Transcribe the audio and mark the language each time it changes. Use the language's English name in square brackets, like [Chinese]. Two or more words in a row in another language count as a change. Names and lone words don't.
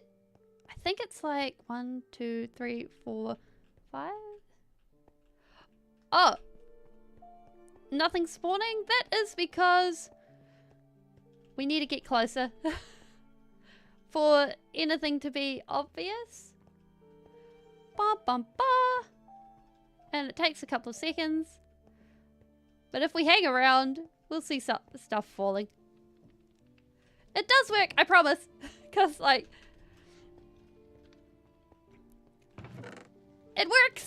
[English] I think it's like 1, 2, 3, 4, 5. Oh, nothing spawning. That is because we need to get closer for anything to be obvious. Ba bum ba, and it takes a couple of seconds. But if we hang around, we'll see stuff falling. It does work, I promise, because like. It works!